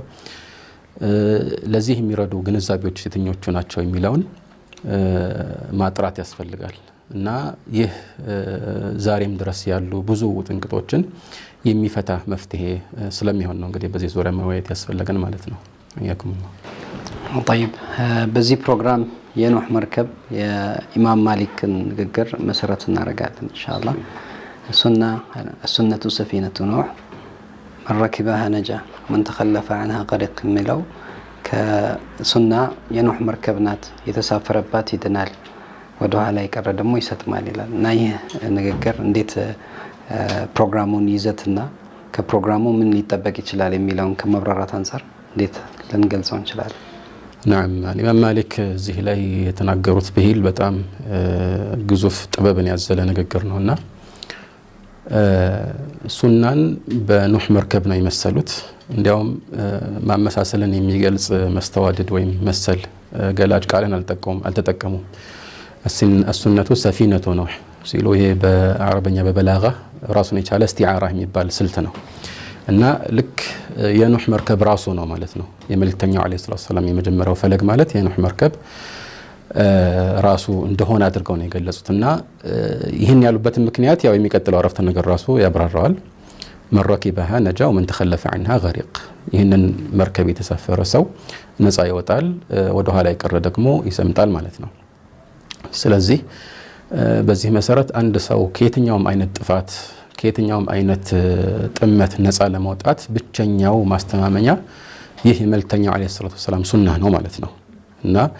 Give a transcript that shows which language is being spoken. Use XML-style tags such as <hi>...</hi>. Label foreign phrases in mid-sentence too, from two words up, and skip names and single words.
<am>ለዚህ የሚረዱ ግንዛቤዎች የትኞቹ ናቸው የሚለውን ማጥራት ያስፈልጋል። እና ይህ ዛሬም ድረስ ያሉ ብዙ ጥንቅጦችን የሚፈታ መፍትሄ ስለሚሆን ነው እንግዲህ በዚህ ዙሪያ መወያየት ያስፈልገን ማለት ነው። ያኩም طيب በዚህ ፕሮግራም የኑህ መርከብ የኢማም ማሊክን ንግግር መሰረት እናደርጋለን ኢንሻአላህ። السنة</am> <ar>سفينة نوح من ركبها نجا من تخلف عنها غرق</ar> <am>የሚለው ከሱና የኑህ መርከብ ናት፣ የተሳፈረባት ይድናል፣ ወደ ኋላ ይቀር ደግሞ ይሰጥማል ይላል። እና ይህ ንግግር እንዴት ፕሮግራሙን ይዘትና ከፕሮግራሙ ምን ሊጠበቅ ይችላል የሚለውን ከመብራራት አንፃር እንዴት ልንገልጸው እንችላለን?</am> <ar>نعم الإمام مالك</ar> <am>እዚህ ላይ የተናገሩት ብሂል በጣም ግዙፍ ጥበብን ያዘለ ንግግር ነውና ሱናን በኑህ መርከብ ነው የመሰሉት። እንዲያውም ማመሳሰልን የሚገልጽ መስተዋድድ ወይም መሰል ገላጭ ቃልን አልተጠቀሙም።</am> <ar>السنة سفينة نوح</ar> <am>ሲሉ ይሄ በአረበኛ በበላጋ ራሱን የቻለ እስቲዓራ የሚባል ስልት ነው እና ልክ የኑህ መርከብ ራሱ ነው ማለት ነው። የመልእክተኛው</am> <ar>عليه الصلاة والسلام</ar> <am>የመጀመሪያው ፈለግ ማለት የኑህ መርከብ ራሱ እንደሆነ አድርገው ነው የገለጹትና ይህን ያሉበት ምክንያት ያው የሚቀጥለው አረፍተ ነገር ራሱ ያብራራዋል።</am> <ar>من ركبها نجا ومن تخلف عنها غرق።</ar> <am>ይህንን መርከብ የተሳፈረ ሰው ነፃ ይወጣል፣ ወደ ኋላ ይቀር ደግሞ ይሰምጣል ማለት ነው። ስለዚህ በዚህ መሰረት አንድ ሰው ከየትኛውም አይነት ጥፋት ከየትኛውም አይነት ጥመት ነፃ ለመውጣት ብቸኛው ማስተማመኛ ይህ የመልእክተኛው</am> <ar>عليه الصلاة والسلام</ar> <am>ሱና ነው ማለት ነው። እና</am>